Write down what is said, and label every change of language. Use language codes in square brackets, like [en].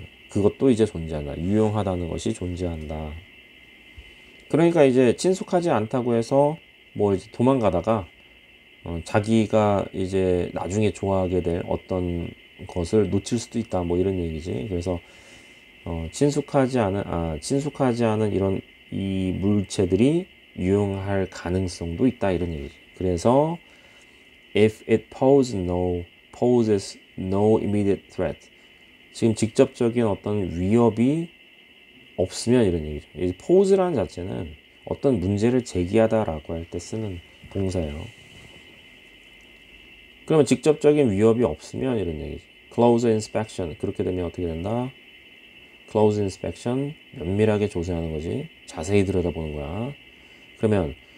[ko] 그것도 이제 존재한다. 유용하다는 것이 존재한다. 그러니까 이제 친숙하지 않다고 해서 뭐 이제 도망가다가 자기가 이제 나중에 좋아하게 될 어떤 것을 놓칠 수도 있다. 뭐 이런 얘기지. 그래서 친숙하지 않은 이런 이 물체들이 유용할 가능성도 있다. 이런 얘기지. 그래서 [en] if it poses no immediate threat. [ko] 지금 직접적인 어떤 위협이 없으면 이런 얘기죠. 이 pose라는 자체는 어떤 문제를 제기하다라고 할 때 쓰는 동사예요. 그러면 직접적인 위협이 없으면 이런 얘기지. [en] close inspection. [ko] 그렇게 되면 어떻게 된다? [en] close inspection. [ko] 면밀하게 조사하는 거지. 자세히 들여다보는 거야. 그러면